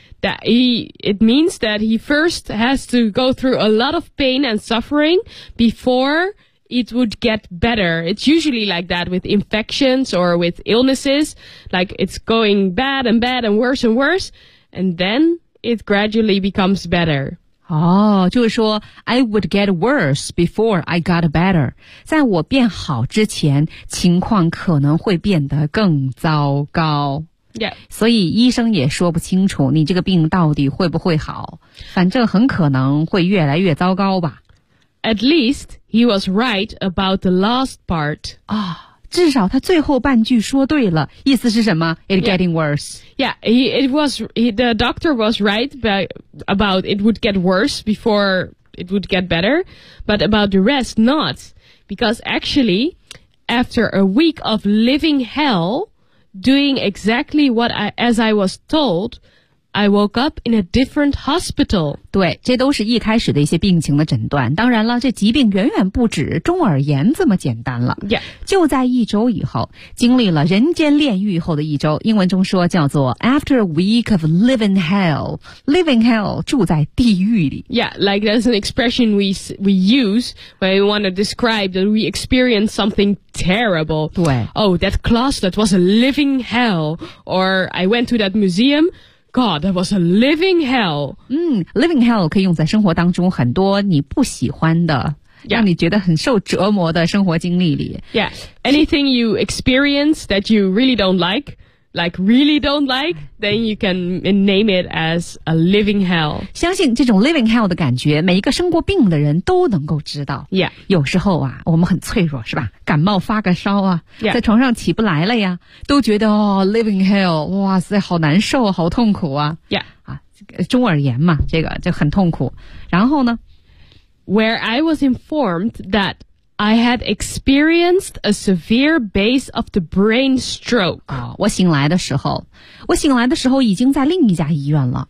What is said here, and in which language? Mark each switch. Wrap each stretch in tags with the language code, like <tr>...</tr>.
<en>That it means that he first has to go through a lot of pain and suffering before it would get better. It's usually like that with infections or with illnesses. Like it's going bad and bad and worse, and then it gradually becomes better.</en> <zh>就是说</zh> <en>I would get worse before I got better.</en> <zh>在我变好之前，情况可能会变得更糟糕。</zh> <en>Yeah.</en> <zh>所以医生也说不清楚你这个病到底会不会好反正很可能会越来越糟糕吧</zh> <en>At least he was right about the last part</en> <zh>至少他最后半句说对了意思是什么</zh> <en>It's getting worse Yeah, the doctor was right about it would get worse before it would get better But about the rest not Because actually after a week of living hellDoing exactly what I was told, I woke up in a different hospital.</en> <zh>对，这都是一开始的一些病情的诊断。当然了，这疾病远远不止中耳炎这么简单了。</zh> <en>Yeah.</en> <zh>就在一周以后，经历了人间炼狱后的一周，英文中说叫做</zh> <en>after a week of living hell.</en> <zh>Living hell, 住在地狱里。</zh> <en>Yeah, like that's an expression we use when we want to describe that we experience something terrible.</en> <zh>对。</zh> <en>Oh, that closet was a living hell. Or I went to that museum,God, that was a living hell.</en> <zh>Living hell 可以用在生活当中很多你不喜欢的、</zh> <en>yeah.</en> <zh>让你觉得很受折磨的生活经历里。</zh> <en>Yeah, anything you experience that you really don't like, like really don't like, then you can name it as a living hell.</en> <zh>相信这种 living hell 的感觉每一个生过病的人都能够知道。</zh> <en>Yeah.</en> <zh>有时候啊我们很脆弱是吧感冒发个烧啊、</zh> <en>yeah.</en> <zh>在床上起不来了呀都觉得、哦、living hell, 哇塞好难受好痛苦啊。</zh> <en>Yeah.</en> <zh>啊中耳炎嘛这个就很痛苦。然后呢</zh> <en>?Where I was informed that I had experienced a severe base of the brain stroke.、</en> <zh>我醒来的时候已经在另一家医院了。</zh>